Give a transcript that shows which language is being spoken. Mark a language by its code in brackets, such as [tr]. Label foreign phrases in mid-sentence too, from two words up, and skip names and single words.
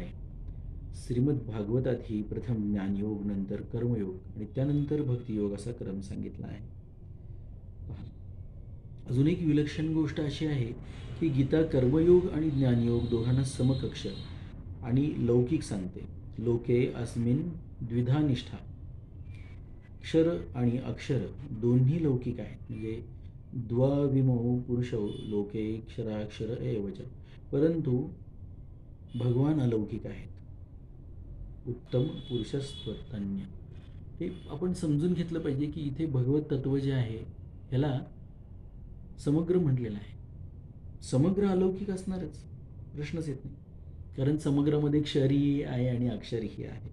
[mr] श्रीमद भागवतातही प्रथम ज्ञानयोग नंतर कर्मयोग आणि त्यानंतर भक्तियोग असा क्रम सांगितला आहे. अजून एक विलक्षण गोष्ट अशी आहे की गीता कर्मयोग आणि ज्ञानयोग दोघांना समकक्ष आणि लौकिक सांगते. [sa] लोके अस्मिन द्विधा निष्ठा. [mr] क्षर आणि अक्षर दोन्ही लौकिक आहेत, म्हणजे [sa] द्वाविमो पुरुषो लोके क्षराक्षर एवच. [mr] परंतु भगवान अलौकिक आहेत, [sa] उत्तम पुरुषस्त्वन्य. [mr] हे आपण समजून घेतलं पाहिजे की इथे भगवत तत्व जे आहे ह्याला समग्र म्हटलेलं आहे. समग्र अलौकिक असणारच, प्रश्नच येत नाही, कारण समग्रामध्ये क्षरही आहे आणि अक्षरही आहे.